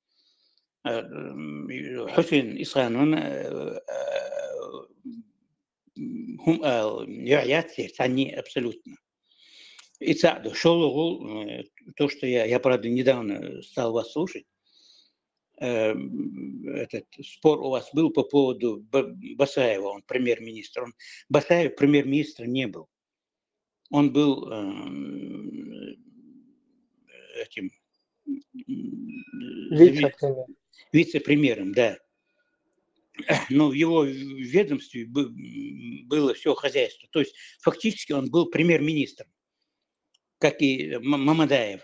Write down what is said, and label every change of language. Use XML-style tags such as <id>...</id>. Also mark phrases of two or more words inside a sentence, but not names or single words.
<ru>Хусейн Исханун они абсолютно. И шел то, что я, правда, недавно стал вас слушать, этот спор у вас был по поводу Басаева, он премьер-министр. Басаев премьер-министра не был. Он был этим вице-премьером, да. Но в его ведомстве было все хозяйство. То есть фактически он был премьер-министром, как и Мамадаев.</ru>